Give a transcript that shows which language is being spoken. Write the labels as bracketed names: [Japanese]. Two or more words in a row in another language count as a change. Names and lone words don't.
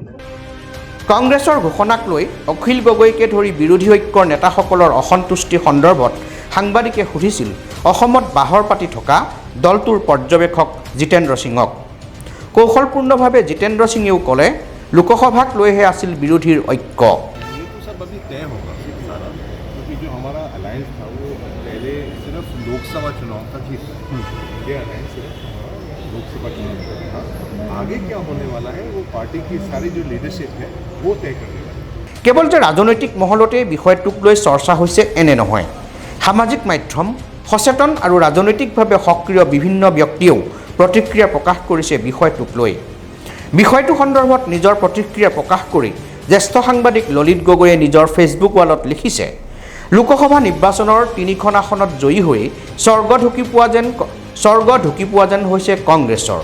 [Assamese] কংগ্ৰেছৰ ঘোষণাক লৈ অখিল গগৈকে ধৰি বিৰোধী ঐক্যৰ নেতাসকলৰ অসন্তুষ্টি সন্দৰ্ভত সাংবাদিকে সুধিছিল অসমত বাহৰ পাতি থকা দলটোৰ পৰ্যবেক্ষক জিতেন্দ্ৰ সিঙক। কৌশলপূৰ্ণভাৱে জিতেন্দ্ৰ সিঙেও ক'লে, লোকসভাক লৈহে আছিল বিৰোধীৰ ঐক্য। [Hindi] लोकसभा चुनाव तक ही ये अलायंस है, लोकसभा चुनाव था। आगे क्या होने वाला है वो पार्टी की सारी जो लीडरशिप है वो तय करने वाली है। [Assamese] কেৱল যে ৰাজনৈতিক মহলতে বিষয়টোক লৈ চৰ্চা হৈছে এনে নহয়। সামাজিক মাধ্যম, সচেতন আৰু ৰাজনৈতিকভাৱে সক্ৰিয় বিভিন্ন ব্যক্তিয়েও প্ৰতিক্ৰিয়া প্ৰকাশ কৰিছে বিষয়টোক লৈ। বিষয়টো সন্দৰ্ভত নিজৰ প্ৰতিক্ৰিয়া প্ৰকাশ কৰি জ্যেষ্ঠ সাংবাদিক ললিত গগৈয়ে নিজৰ ফেচবুক ৱালত লিখিছে, লোকসভা নিৰ্বাচনৰ 3খন আসনত জয়ী হৈ স্বৰ্গ ঢুকি পোৱা যেন হৈছে কংগ্ৰেছৰ।